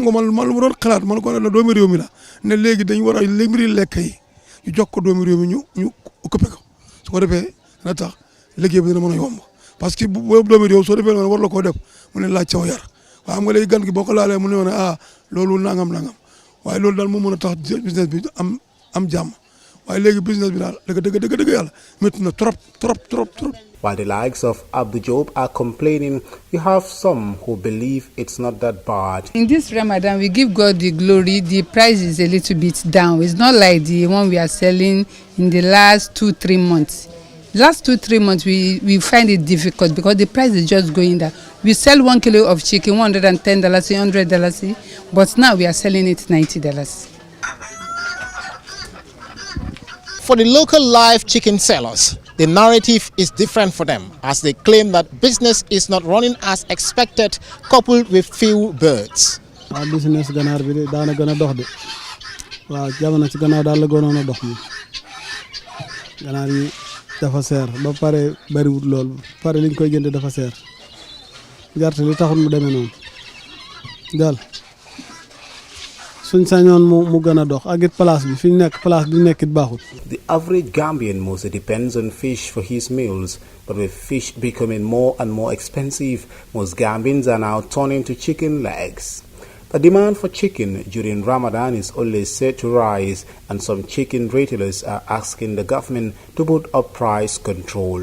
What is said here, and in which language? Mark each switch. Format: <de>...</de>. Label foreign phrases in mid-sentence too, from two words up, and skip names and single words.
<wo>nga man lu ma doon xalaat man ko ne doomi réew mi la ne léegi dañ war a mbiri lekk yi ñu jox ko doomi réew mi ñu occupé ko su ko defee dina tax liggéey bi dina mën a yomb</wo> <fr>parce que</fr> <wo>bu doomi réew soo defee noonu war la koo def mu ne laaj caw yar waaye xam nga léegi gan gi boo ko laalee mu ne woon loolu nangam waaye loolu daal moo mën a tax business bi am jàmm waaye léegi business bi daal dëgg yàlla métti na trop.</wo> <en>While the likes of Abdou Job are complaining, you have some who believe it's not that bad. In this Ramadan, we give God the glory. The price is a little bit down. It's not like the one we are selling in the last 2-3 months. Last 2-3 months, we find it difficult because the price is just going down. We sell 1 kilo of chicken, $110, $100, but now we are selling it $90. For the local live chicken sellers, the narrative is different for them, as they claim that business is not running as expected, coupled with few birds.</en> <wo>Business ganar bi daana gëna dox de waaw jamono ci gannaaw daal la gënoon a dox mi ganar yi dafa seer ba pare bariwut lool pare liñ koy jënd dafa seer gerte li taxul mu demee noonu daal suñ sañoon mu gën a dox ak it place bi fi nekk place bi nekkit baaxut.</wo> <en>The average Gambian mostly depends on fish for his meals, but with fish becoming more and more expensive, most Gambians are now turning to chicken legs. The demand for chicken during Ramadan is only set to rise, and some chicken retailers are asking the government to put up price control.</en>